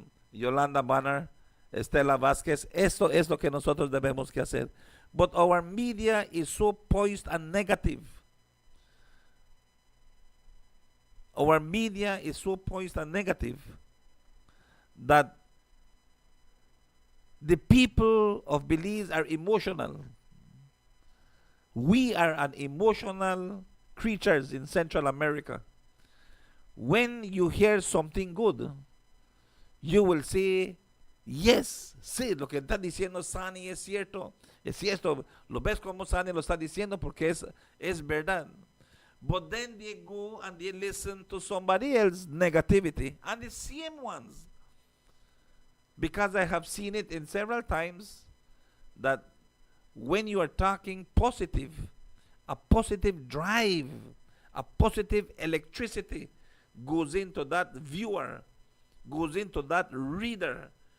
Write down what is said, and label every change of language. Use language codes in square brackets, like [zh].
[es] Yolanda Banner, Estela Vázquez, esto es lo que nosotros debemos que hacer. [en] But our media is so poised and negative. Our media is so poised and negative that the people of Belize are emotional. We are an emotional creatures in Central America. When you hear something good, you will say, yes, [es] sí, lo que está diciendo Sani es cierto, lo ves como Sani lo está diciendo porque es verdad. [en] But then they go and they listen to somebody else's negativity and the same ones. Because I have seen it in several times that when you are talking positive, a positive drive, a positive electricity goes into that viewer, goes into that reader.